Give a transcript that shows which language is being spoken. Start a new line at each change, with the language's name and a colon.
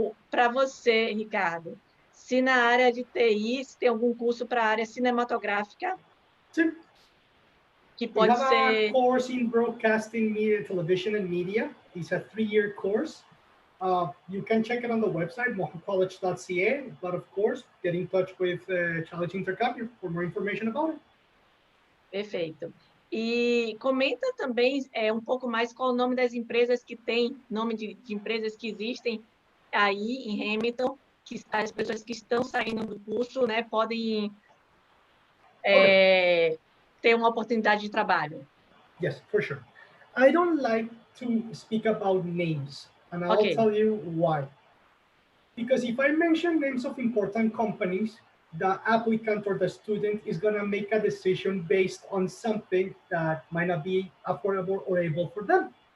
Portuguese: Para você, Ricardo, se na área de TI, se tem algum curso para a área cinematográfica? Sim. Que pode ser...
English: We have a course in broadcasting, media, television and media. It's a 3-year course. You can check it on the website, mohacollege.ca, but of course, get in touch with Challenge Intercambio for more information about it.
Portuguese: Perfeito. E comenta também um pouco mais qual o nome das empresas que tem, nome de empresas que existem aí em Hamilton, que as pessoas que estão saindo do curso, né, podem ter uma oportunidade de trabalho.
English: Yes, for sure. I don't like to speak about names, and I'll tell you why. Because if I mention names of important companies, the applicant or the student is going to make a decision based on something that might not be affordable or able for them.